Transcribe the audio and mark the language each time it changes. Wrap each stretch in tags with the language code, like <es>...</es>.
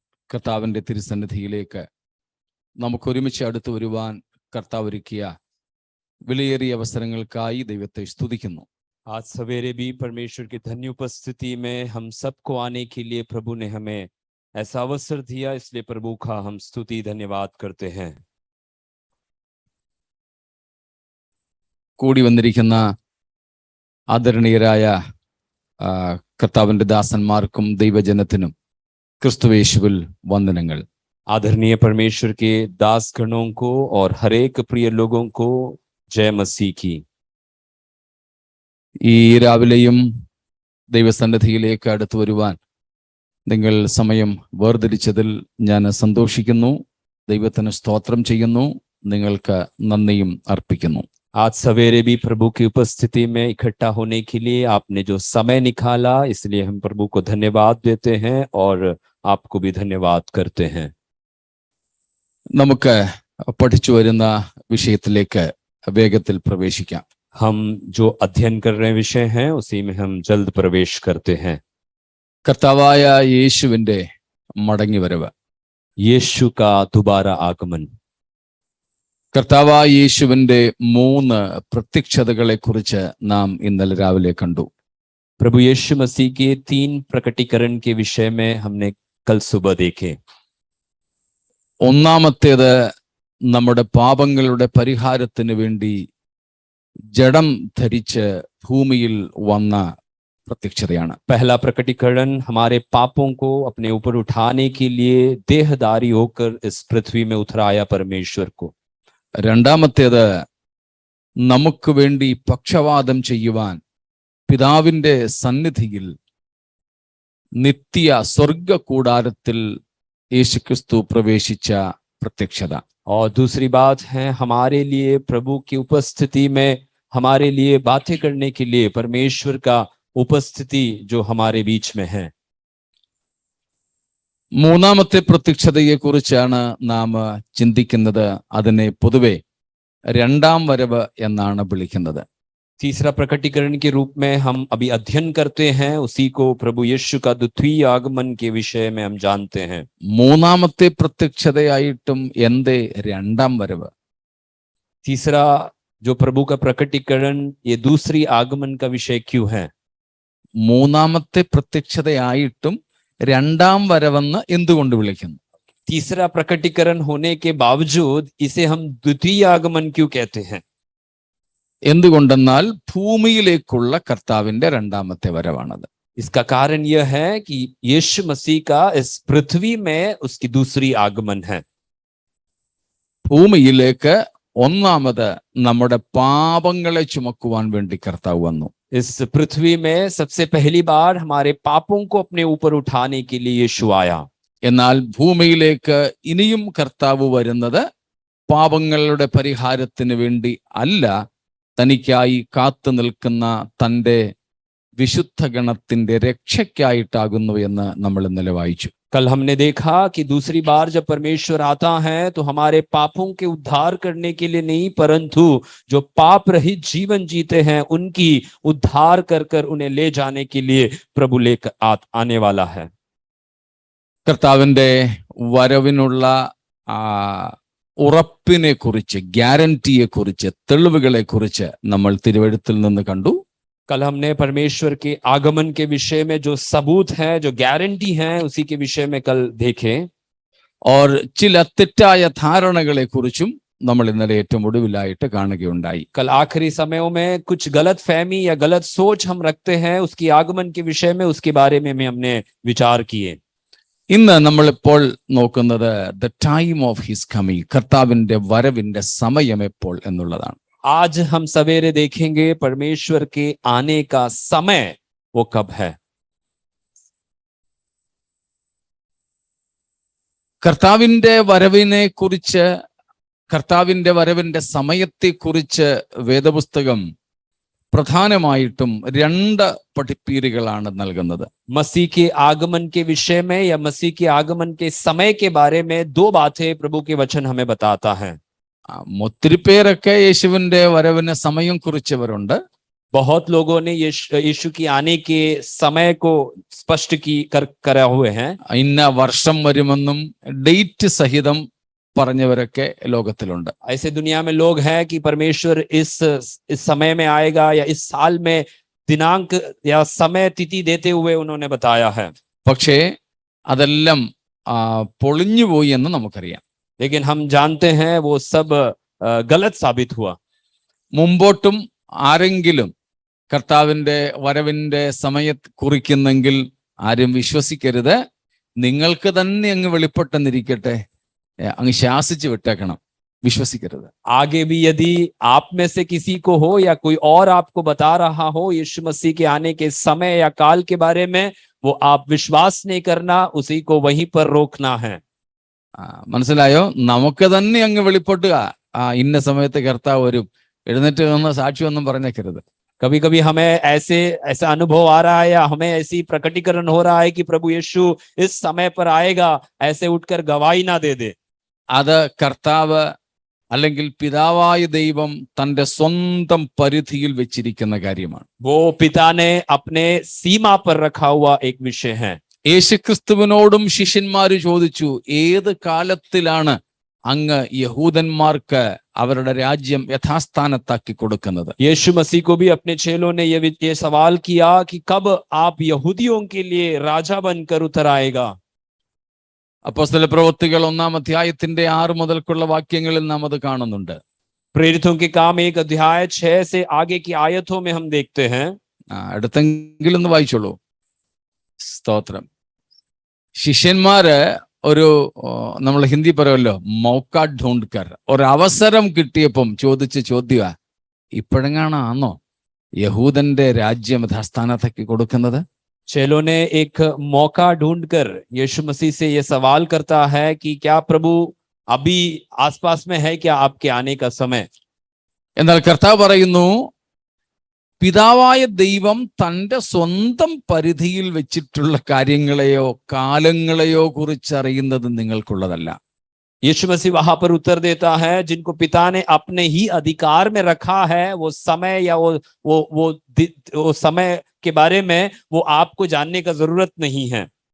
<ml>കർത്താവിൻ്റെ തിരുസന്നിധിയിലേക്ക് നമുക്കൊരുമിച്ച് അടുത്തു വരുവാൻ കർത്താവ് ഒരുക്കിയ വിലയേറിയ അവസരങ്ങൾക്കായി ദൈവത്തെ സ്തുതിക്കുന്നു.</ml> <hi>आज सवेरे भी परमेश्वर की धन्य उपस्थिति में हम सबको आने के लिए प्रभु ने हमें ऐसा अवसर दिया, इसलिए प्रभु का हम स्तुति धन्यवाद करते हैं.</hi> <ml>കൂടി വന്നിരിക്കുന്ന ആദരണീയരായ കർത്താവിൻ്റെ ദാസന്മാർക്കും ദൈവജനത്തിനും ക്രിസ്തുയേശുവിൽ വന്ദനങ്ങൾ.</ml> <hi>आदरणीय परमेश्वर के दास गणों को और हरेक प्रिय लोगों को जय मसीह की.</hi> <ml>ഈ രാവിലെയും ദൈവസന്നിധിയിലേക്ക് അടുത്തു വരുവാൻ നിങ്ങൾ സമയം വേർതിരിച്ചതിൽ ഞാൻ സന്തോഷിക്കുന്നു. ദൈവത്തിന് സ്തോത്രം ചെയ്യുന്നു. നിങ്ങൾക്ക് നന്ദിയും അർപ്പിക്കുന്നു.</ml> <hi>आज सवेरे भी प्रभु की उपस्थिति में इकट्ठा होने के लिए आपने जो समय निकाला, इसलिए हम प्रभु को धन्यवाद देते हैं और आपको भी धन्यवाद करते हैं.</hi> <ml>നമുക്ക് പഠിച്ചു വരുന്ന വിഷയത്തിലേക്ക് വേഗത്തിൽ പ്രവേശിക്കാം.</ml> <hi>हम जो अध्ययन कर रहे विषय हैं उसी में हम जल्द प्रवेश करते हैं.</hi> <ml>കർത്താവായ യേശുവിൻ്റെ മടങ്ങിവരവ്,</ml> <hi>यीशु का दोबारा आगमन.</hi> <ml>കർത്താവായ യേശുവിൻ്റെ 3 പ്രത്യക്ഷതകളെ കുറിച്ച് നാം ഇന്നലെ രാവിലെ കണ്ടു.</ml> <hi>प्रभु यीशु मसीह के 3 प्रकटीकरण के विषय में हमने कल सुबह देखे.</hi> <ml>ഒന്നാമത്തേത് നമ്മുടെ പാപങ്ങളുടെ പരിഹാരത്തിന് വേണ്ടി ജഡം ധരിച്ച് ഭൂമിയിൽ വന്ന പ്രത്യക്ഷതയാണ്.</ml> <hi>पहला प्रकटीकरण हमारे पापों को अपने ऊपर उठाने के लिए देहधारी होकर इस पृथ्वी में उतराया परमेश्वर को.</hi> <ml>രണ്ടാമത്തേത് നമുക്ക് വേണ്ടി പക്ഷവാദം ചെയ്യുവാൻ പിതാവിൻ്റെ സന്നിധിയിൽ നിത്യ സ്വർഗ കൂടാരത്തിൽ യേശുക്രിസ്തു പ്രവേശിച്ച പ്രത്യക്ഷത.</ml> <hi>और दूसरी बात है, हमारे लिए प्रभु की उपस्थिति में हमारे लिए बातें करने के लिए परमेश्वर का उपस्थिति जो हमारे बीच में है.</hi> <ml>മൂന്നാമത്തെ പ്രത്യക്ഷതയെ കുറിച്ചാണ് നാം ചിന്തിക്കുന്നത്. അതിനെ പൊതുവെ രണ്ടാം വരവ് എന്നാണ് വിളിക്കുന്നത്.</ml> <hi>तीसरा प्रकटीकरण के रूप में हम अभी अध्ययन करते हैं, उसी को प्रभु यीशु का द्वितीय आगमन के विषय में हम जानते हैं.</hi> <ml>മൂന്നാമത്തെ പ്രത്യക്ഷതയായിട്ടും എന്തേ രണ്ടാം വരവ്?</ml> <hi>तीसरा जो प्रभु का प्रकटीकरण, ये दूसरी आगमन का विषय क्यों है?</hi> <ml>മൂന്നാമത്തെ പ്രത്യക്ഷതയായിട്ടും രണ്ടാം വരവെന്ന് എന്തുകൊണ്ട് വിളിക്കുന്നു?</ml> <hi>तीसरा प्रकटीकरण होने के बावजूद इसे हम द्वितीय आगमन क्यों कहते हैं?</hi> <ml>എന്തുകൊണ്ടെന്നാൽ ഭൂമിയിലേക്കുള്ള കർത്താവിന്റെ രണ്ടാമത്തെ വരവാണത്.</ml> <hi>इसका कारण यह है कि यीशु मसीह का इस पृथ्वी में उसकी दूसरी आगमन है.</hi> <ml>ഭൂമിയിലേക്ക് ഒന്നാമത് നമ്മുടെ പാപങ്ങളെ ചുമക്കുവാൻ വേണ്ടി കർത്താവ് വന്നു.</ml> <hi>इस पृथ्वी में सबसे पहली बार हमारे पापों को अपने ऊपर उठाने के लिए यीशु आया.</hi> <ml>എന്നാൽ ഭൂമിയിലേക്ക് ഇനിയും കർത്താവ് വരുന്നത് പാപങ്ങളുടെ പരിഹാരത്തിന് വേണ്ടി അല്ല, തനിക്കായി കാത്തു നിൽക്കുന്ന തൻ്റെ വിശുദ്ധ ഗണത്തിന്റെ രക്ഷയ്ക്കായിട്ടാകുന്നു എന്ന് നമ്മൾ ഇന്നലെ വായിച്ചു.</ml> <hi>कल हमने देखा कि दूसरी बार जब परमेश्वर आता है तो हमारे पापों के उद्धार करने के लिए नहीं, परंतु जो पाप रहित जीवन जीते हैं उनकी उद्धार कर कर उन्हें ले जाने के लिए प्रभु लेकर आने वाला है.</hi> <ml>കർത്താവിന്റെ വരവിനുള്ള ഉറപ്പിനെ കുറിച്ച്, ഗ്യാരണ്ടിയെ കുറിച്ച്, തെളിവുകളെ കുറിച്ച് നമ്മൾ തിരുവെഴുത്തിൽ നിന്ന് കണ്ടു.</ml> <hi>कल हमने परमेश्वर के आगमन के विषय में जो सबूत है, जो गारंटी है, उसी के विषय में कल देखे. और</hi> <ml>ചില തെറ്റായ ധാരണകളെ കുറിച്ചും നമ്മൾ ഇന്നലെ ഏറ്റവും ഒടുവിലായിട്ട് കാണുകയുണ്ടായി.</ml> <hi>कल आखिरी समयों में कुछ गलत फहमी या गलत सोच हम रखते हैं उसकी आगमन के विषय में, उसके बारे में हमने विचार किए.</hi> <ml>ഇന്ന് നമ്മളിപ്പോൾ നോക്കുന്നത്</ml> <en>the time of his coming,</en> <ml>കർത്താവിന്റെ വരവിന്റെ സമയം എപ്പോൾ എന്നുള്ളതാണ്.</ml> <hi>आज हम सवेरे देखेंगे परमेश्वर के आने का समय वो कब है.</hi> <ml>കർത്താവിന്റെ വരവിനെ കുറിച്ച്, കർത്താവിന്റെ വരവിന്റെ സമയത്തെ കുറിച്ച് വേദപുസ്തകം പ്രധാനമായിട്ടും 2 പഠിപ്പീരുകളാണ് നൽകുന്നത്.</ml> <hi>मसीह के आगमन के विषय में या मसीह के आगमन के समय के बारे में 2 बातें प्रभु के वचन हमें बताता है.</hi> <ml>ഒത്തിരി പേരൊക്കെ യേശുവിന്റെ വരവിന് സമയം കുറിച്ചവരുണ്ട്.</ml> <hi>बहुत लोगों ने यीशु की आने के समय को स्पष्ट करा हुए हैं।</hi> <ml>ഇന്ന വർഷം വരുമെന്നും ഡേറ്റ് സഹിതം പറഞ്ഞവരൊക്കെ ലോകത്തിലുണ്ട്.</ml> <hi>ऐसे दुनिया में लोग हैं कि परमेश्वर इस समय में आएगा या इस साल में दिनांक या समय तिथि देते हुए उन्होंने बताया है।</hi> <ml>പക്ഷേ അതെല്ലാം പൊളിഞ്ഞുപോയി എന്ന് നമുക്കറിയാം.</ml> <hi>लेकिन हम जानते हैं वो सब गलत साबित हुआ।</hi> <ml>മുമ്പോട്ടും ആരെങ്കിലും കർത്താവിന്റെ വരവിന്റെ സമയത്ത് കുറിക്കുന്നെങ്കിൽ ആരും വിശ്വസിക്കരുത്. നിങ്ങൾക്ക് തന്നെ അങ്ങ് വെളിപ്പെട്ടെന്നിരിക്കട്ടെ, അങ്ങ് ശാസിച്ചു വിട്ടേക്കണം, വിശ്വസിക്കരുത്.</ml> <hi>आगे भी यदि आप में से किसी को हो या कोई और आपको बता रहा हो यीशु मसीह के आने के समय या काल के बारे में, वो आप विश्वास नहीं करना, उसी को वहीं पर रोकना है।</hi> <ml>മനസ്സിലായോ? നമുക്ക് തന്നെ അങ്ങ് വെളിപ്പെട്ടുക, ഇന്ന സമയത്ത് കർത്താവ് വരും, എഴുന്നേറ്റ് നിന്ന് സാക്ഷിയൊന്നും പറഞ്ഞേക്കരുത്.</ml> <hi>कभी कभी हमें ऐसा अनुभव आ रहा है या हमें ऐसी प्रकटीकरण हो रहा है कि प्रभु यीशु इस समय पर आएगा, ऐसे उठकर गवाही ना दे दे।</hi> <ml>അത് കർത്താവ് അല്ലെങ്കിൽ പിതാവായ ദൈവം തന്റെ സ്വന്തം പരിധിയിൽ വെച്ചിരിക്കുന്ന കാര്യമാണ്.</ml> <hi>वो पिता ने अपने सीमा पर रखा हुआ एक विषय है।</hi> <ml>യേശുക്രിസ്തുവിനോടും ശിഷ്യന്മാര് ചോദിച്ചു, ഏത് കാലത്തിലാണ് അങ്ങ് യഹൂദന്മാർക്ക് അവരുടെ രാജ്യം യഥാസ്ഥാനത്താക്കി കൊടുക്കുന്നത്?</ml> <hi>यीशु मसीह को भी अपने चेलों ने ये सवाल किया कि कब आप यहूदियों के लिए राजा बनकर उतर आएगा।</hi> <ml>അപ്പോസ്തല പ്രവൃത്തികൾ 1-ാം അധ്യായത്തിന്റെ 6 മുതൽക്കുള്ള വാക്യങ്ങളിൽ നാം അത് കാണുന്നുണ്ട്.</ml> <hi>प्रेरितों के काम 1 अध्याय 6 से आगे की आयतों में हम देखते हैं।</hi> <ml>അടുത്തെങ്കിലും ഒന്ന് വായിച്ചോളൂ. സ്തോത്രം. ശിഷ്യന്മാര് ഒരു നമ്മൾ ഹിന്ദി പറയുമല്ലോ,</ml> <hi>മൗക്ക ഢൂണ്ട്കർ,</hi> <ml>ഒരവസരം കിട്ടിയപ്പം ചോദിച്ച ചോദ്യ, ഇപ്പോഴെങ്ങാണോ യഹൂദന്റെ രാജ്യം യഥാസ്ഥാനത്താക്കി കൊടുക്കുന്നത്?</ml> <hi>चेलों ने एक मौका ढूंढकर यीशु मसीह से यह सवाल करता है कि क्या प्रभु अभी आसपास में है क्या आपके आने का समय?</hi> <ml>എന്നാൽ കർത്താവ് പറയുന്നു, പിതാവായ ദൈവം തന്റെ സ്വന്തം പരിധിയിൽ വെച്ചിട്ടുള്ള കാര്യങ്ങളെയോ കാലങ്ങളെയോ കുറിച്ച് അറിയുന്നത് നിങ്ങൾക്കുള്ളതല്ല.</ml> <hi>यीशु मसीह वहां पर उत्तर देता है, जिनको पिता ने अपने ही अधिकार में रखा है, वो समय या वो समय के बारे में वो आपको जानने का जरूरत नहीं है।</hi>